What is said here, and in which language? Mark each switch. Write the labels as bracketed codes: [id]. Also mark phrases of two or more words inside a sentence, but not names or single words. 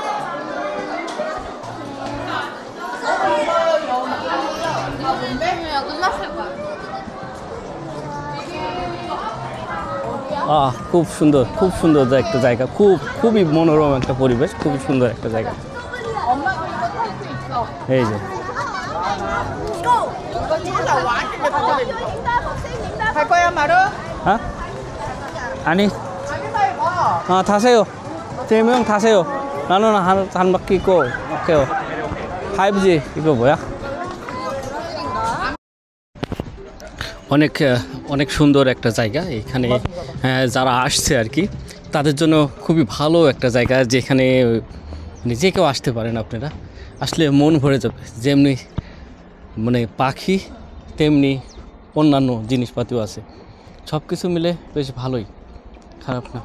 [bn] খুব সুন্দর একটা জায়গা, খুবই মনোরম একটা পরিবেশ, খুবই সুন্দর একটা জায়গা। এই যে হ্যাঁ, [ko] 아니 타세요. 3명 타세요. 나는 한 바퀴 있고 오케이. 5G 이거 뭐야? [bn] অনেক সুন্দর একটা জায়গা এখানে, যারা আসছে আর কি তাদের জন্য খুবই ভালো একটা জায়গা, যেখানে যে কেউ আসতে পারেন। আপনারা আসলে মন ভরে যাবে, যেমনি মানে পাখি তেমনি অন্যান্য জিনিসপাতিও আছে, সব কিছু মিলে বেশ ভালোই, খারাপ না।